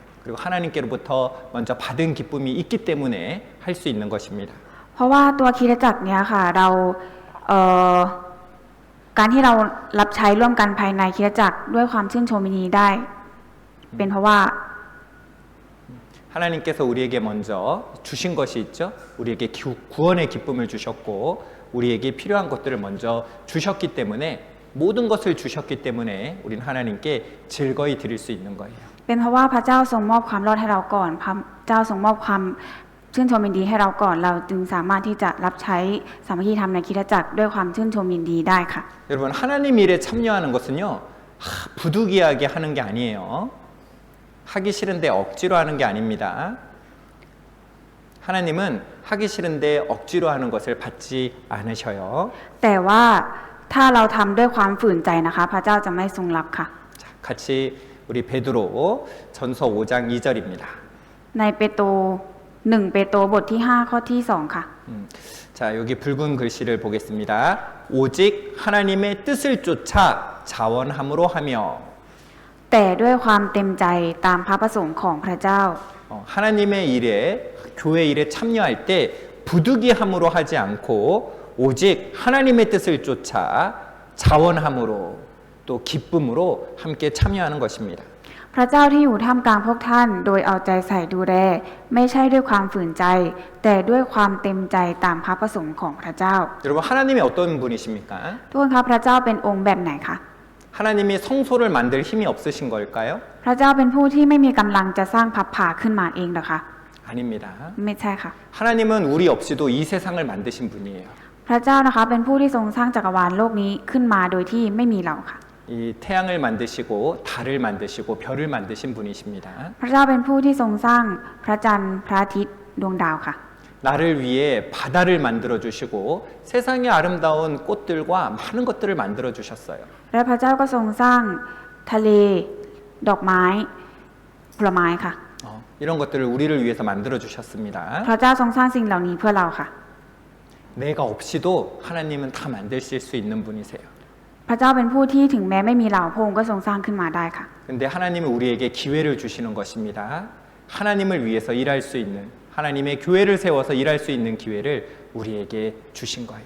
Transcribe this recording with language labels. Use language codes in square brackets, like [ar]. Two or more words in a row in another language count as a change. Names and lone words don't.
[ko] 그리고 하나님께로부터 먼저 받은 기쁨이 있기 때문에 할 수 있는 것입니다. [th] เพราะว่าตัวคริสตจักรเนี่ยค่ะเราการที่เรารับใช้ร่วมกันภายในคริสตจักรด้วยความชื่นชมยินดีได้ เป็นเพราะว่า [ko] 하나님께서 우리에게 먼저 주신 것이 있죠. 우리에게 구원의 기쁨을 주셨고 우리에게 필요한 것들을 먼저 주셨기 때문에 모든 것을 주셨기 때문에 우리는 하나님께 즐거이 드릴 수 있는 거예요. [th] เป็นเพราะว่าพระเจ้าทรงมอบความรอดให้เราก่อนพระเจ้าทรงมอบความชื่นชมยินดีให้เราก่อนเราจึงสามารถที่จะรับใช้สามัคคีธรรมในคริสตจักรด้วยความชื่นชมยินดีได้ค่ะ [ko] 여러분 하나님 일에 참여하는 것은요 부득이하게 하는 게 아니에요. 하기 싫은데 억지로 하는 게 아닙니다. 하나님은 하기 싫은데 억지로 하는 것을 받지 않으셔요. [th] แต่ว่าถ้าเราทำด้วยความฝืนใจนะคะพระเจ้าจะไม่ทรงรับค่ะ [ko] 자, 같이 우리 베드로 전서 5장 2절입니다. [th] ในเปโตร1 เปโตรบทที่5ข้อที่2ค่ะ [ko] 자, 여기 붉은 글씨를 보겠습니다. 오직 하나님의 뜻을 쫓아 자원함으로 하며 [th] แต่ด้วยความเต็มใจตามพระประสงค์ของพระเจ้า [ko] 하나님의 일에 교회 일에 참여할 때 부득이함으로 하지 않고 오직 하나님의 뜻을 쫓아 자원함으로 또 기쁨으로 함께 참여하는 것입니다. [th] พระเจ้าที่อยู่ท่ามกลางพวกท่านโดยเอาใจใส่ดูแลไม่ใช่ด้วยความฝืนใจ แต่ด้วยความเต็มใจตามพระประสงค์ของพระเจ้า [ko] 여러분 하나님이 어떤 분이십니까? [th] ทุกคนครับพระเจ้าเป็นองค์แบบไหนคะ [ko] 하나님이 성소를 만들 힘이 없으신 걸까요? [th] พระเจ้าเป็นผู้ที่ไม่มีกำลังจะสร้างพับผาขึ้นมาเองหรอคะ [ko] 아닙니다. [th] ไม่ใช่ค่ะ [ko] 하나님은 우리 없이도 이 세상을 만드신 분이에요. [th] พระเจ้านะคะเป็นผู้ที่ทรงสร้างจักรวาลโลกนี้ขึ้นมาโดยที่ไม่มีเราค่ะ [ko] 이 태양을 만드시고 달을 만드시고 별을 만드신 분이십니다. [th] พระเจ้าเป็นผู้ที่ทรงสร้างพระจันทร์พระอาทิตย์ดวงดาวค่ะ [ko] 나를 위해 바다를 만들어 주시고 세상의 아름다운 꽃들과 많은 것들을 만들어 주셨어요. [th] และพระเจ้าก็ทรงสร้างทะเลดอกไม้ผลไม้ค่ะ [ko] 이런 것들을 우리를 위해서 만들어 주셨습니다. [th] พระเจ้าทรงสร้างสิ่งเหล่านี้เพื่อเราค่ะ [ko] 내가 없이도 하나님은 다 만드실 수 있는 분이세요. [th] พระเจ้าเป็นผู้ที่ถึงแม้ไม่มีเราพระองค์ก็ทรงสร้างขึ้นมาได้ค่ะ [ko] 근데 하나님은 우리에게 기회를 주시는 것입니다. 하나님을 위해서 일할 수 있는 하나님의 교회를 세워서 일할 수 있는 기회를 우리에게 주신 거예요.